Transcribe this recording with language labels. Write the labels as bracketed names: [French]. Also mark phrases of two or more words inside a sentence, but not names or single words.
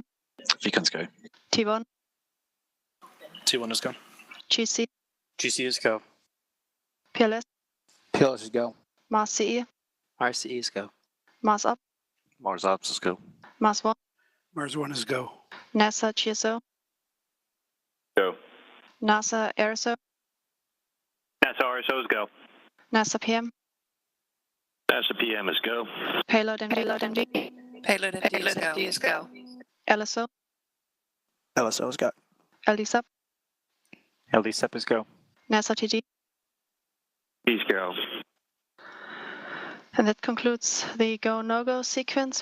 [English] Recons go. T1, T1 is go. GC, GC is go. PLS, PLS is go. Mars CE, RCE is go. Mars Up, Mars Ops is go. Mars 1, Mars 1 is go. NASA GSO, Go. NASA AirSO, NASA RSO's go. NASA PM, NASA PM is go. Payload MD, Payload MD is go. LSO, LSO is go. LD Sub, LD SEP is go. NASA TG. He's go. And that concludes the go, no go sequence.